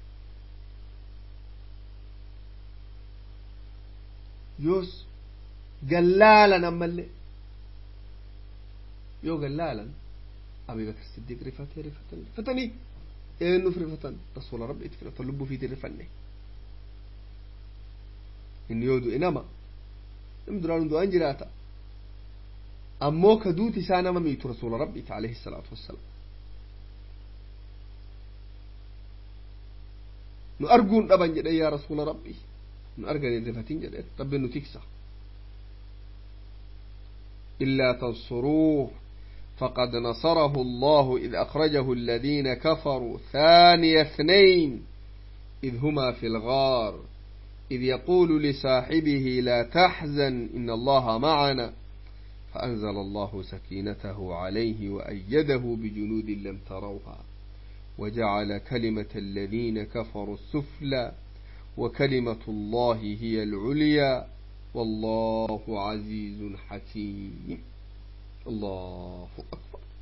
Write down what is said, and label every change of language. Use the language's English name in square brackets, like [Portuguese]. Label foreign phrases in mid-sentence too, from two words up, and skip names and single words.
[Oromo] yoos gallaalan ammallee yoo gallaalan Abi Bakr Siddiq rifatanii eenyuuf rifatan rasuula rabbi itti filatan lubbuu fiitii rifanne inni yoo du'e nama duraan du'aan jiraata ammoo ka duuti isaa nama miitu rasuula rabbiiti alayhi salaatu wassalaam nu arguun dhaban jedhe yaa rasuula rabbii nu arganii rifatiin jedhe rabbi nu tiksa [Arabic] إلا تنصروه فقد نصره الله إذ أخرجه الذين كفروا ثاني اثنين إذ هما في الغار إذ يقول لصاحبه لا تحزن إن الله معنا فأنزل الله سكينته عليه وأيده بجنود لم تروها وجعل كلمة الذين كفروا السفلى وكلمة الله هي العليا والله عزيز حكيم الله أكبر